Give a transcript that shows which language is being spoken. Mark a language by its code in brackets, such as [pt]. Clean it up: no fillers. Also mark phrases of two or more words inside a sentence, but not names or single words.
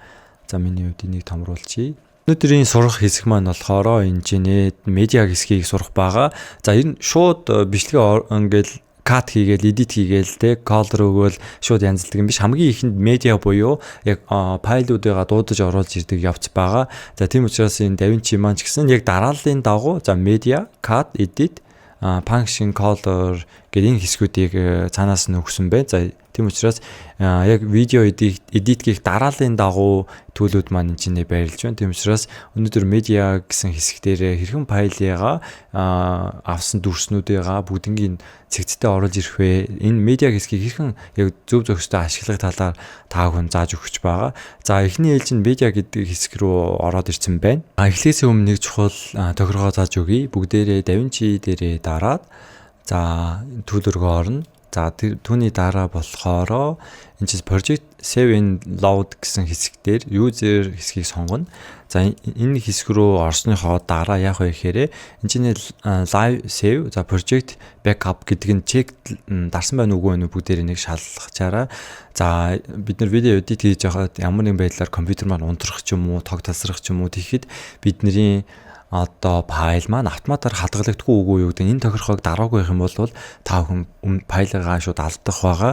[mn] За миний хувьд энийг томруулчихъя. Өнөөдрийн сурах хэсэг маань болохоор энэ чинээ медиа хэсгийг сурах байгаа. За энэ шууд бичлэгээ ингээл кат хийгээл edit хийгээл те color өгөөл шууд янзлдаг юм биш. Хамгийн ихэнд медиа буюу яг файлуудыгаа дуудаж оруулж ирдэг явц байгаа. За тийм учраас энэ DaVinci маань ч гэсэн яг дарааллын дагуу за медиа, [en] cut, edit, function, color [mn] гэдэг энэ хэсгүүдийг цаанаас нь өгсөн байна. За тийм учраас яг видео edit гэх дарааллын дагуу төлөвүүд маань энэ чинь байрлаж байна. Тийм учраас өнөөдөр медиа гэсэн хэсэг дээр хэрхэн файлыгаа авсан дүрснүүдийгаа бүгднийг цэгцтэй оруулж ирэх вэ? Энэ медиа хэсгийг хэрхэн яг зөв зөвхөстэй ашиглах талаар та хүн зааж өгч байгаа. За эхний ээлж нь медиа гэдэг хэсэг рүү ороод ирсэн байна. Эхлээсээ өмнө нэг чухал тохиргоо зааж өгье. Бүгдээрээ DaVinci дээрээ дараад за төлөвлөгөө орно. За түүний дараа болохоор энэ чинь [en] project save and load [mn] гэсэн хэсэг дээр user хэсгийг сонгоно. За энэ хэсэг рүү орсныхоо дараа яах вэ гэхээр энэ чинь [en] live save [mn] за [en] project backup [mn] гэдэг нь check дарсан байна уугүй нүг бүгдээр нэг шалгачаараа. За бид нар видео edit хийж байхад ямар нэгэн байдлаар компьютер маань унтрах ч юм уу, тог тасрах ч юм уу тэгэхэд бидний одоо файл маань автоматар хадгалагдахгүй үгүй юу гэдэг энэ тохирохыг дараагүй байх юм бол та бүхэн файлаа шууд алдах байгаа.